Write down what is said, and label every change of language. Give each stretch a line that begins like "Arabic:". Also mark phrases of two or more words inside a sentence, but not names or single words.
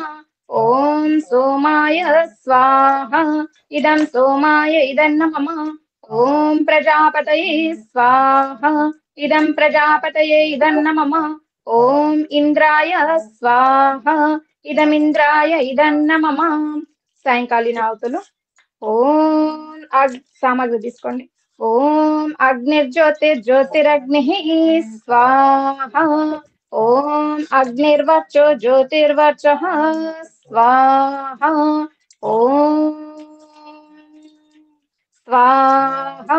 Sanskrit: ओम सोमाय स्वाहा इदं सोमाय इदन्न मम। ओम प्रजापतये स्वाहा इदं प्रजापतये इदन्न मम। ओम इंद्राय स्वाहा इदमिंद्राय इदन्न मम।
Telugu: సాయంకాలీన ఆవుతులు ఓం సామాగ్రి తీసుకోండి।
Sanskrit: ओम अग्निर्ज्योतिर्ज्योतिरग्निः स्वाहा। ओम अग्निर्वचो ज्योतिर्वचः स्वाहा। ओम स्वाहा।